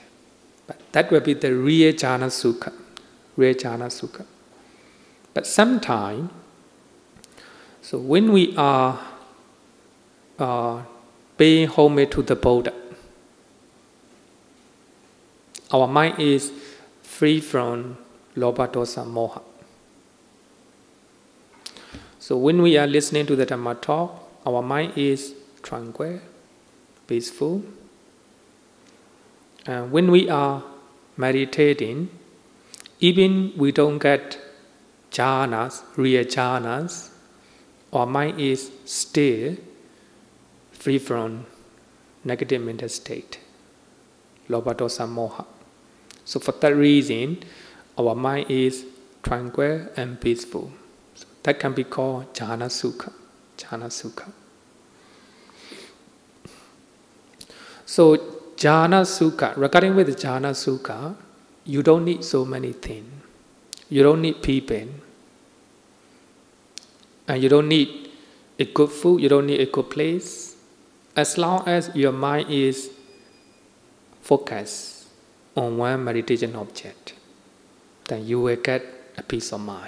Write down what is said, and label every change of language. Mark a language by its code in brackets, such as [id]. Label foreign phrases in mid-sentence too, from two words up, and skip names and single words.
[en] But that will be the real [pi] jhana sukha. [en] But sometimes, so when we are paying homage to the Buddha, our mind is free from [pi] lobha, dosa, moha. [en] So when we are listening to the Dhamma talk, our mind is tranquil, peaceful. And when we are meditating, even we don't get jhanas, real jhanas, our mind is still free from negative mental state, [pi] lobha, dosa, moha. [en] So for that reason, our mind is tranquil and peaceful. So that can be called [pi] jhana sukha. [en] So [pi] jhana sukha, [en] regarding with [pi] jhana sukha, [en] you don't need so many things. You don't need people. And you don't need a good food, you don't need a good place. As long as your mind is focused on one meditation object, then you will get a peace of mind.